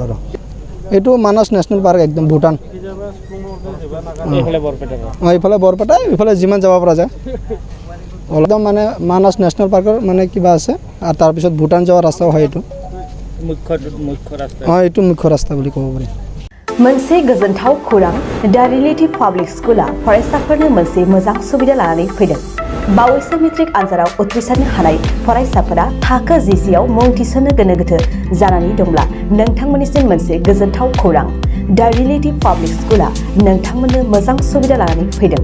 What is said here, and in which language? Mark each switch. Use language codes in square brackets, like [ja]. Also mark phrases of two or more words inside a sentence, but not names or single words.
[as] আৰু এইটো মানাস নেশ্যনেল পাৰ্ক, একদম ভূটান, এইফালে বৰপেটা, এইফালে যিমান যাব পৰা যায় একদম মানে মানাস নেশ্যনেল পাৰ্কৰ মানে কিবা আছে, আৰু তাৰপিছত ভূটান যোৱা ৰাস্তাও হয়। এইটো এইটো মুখ্য ৰাস্তা বুলি ক'ব পাৰি। [brx] मोनसे गोजोनथाव खौरां, दा रिलेटिभ पाब्लिक स्कुला फरायसाफोरनो मोनसे मोजां सुबिदा लानानै फैदों। बावैसो मेट्रिक आनजादाव उथ्रिसारनो हानाय फरायसाफोरा थाखो 10आव मुं थिसननो गोनो गोथो जानानै दंब्ला नोंथांमोननिसिम मोनसे गोजोनथाव खौरां, दा रिलेटिभ पाब्लिक स्कुला नोंथांमोननो मोजां सुबिदा लानानै फैदों।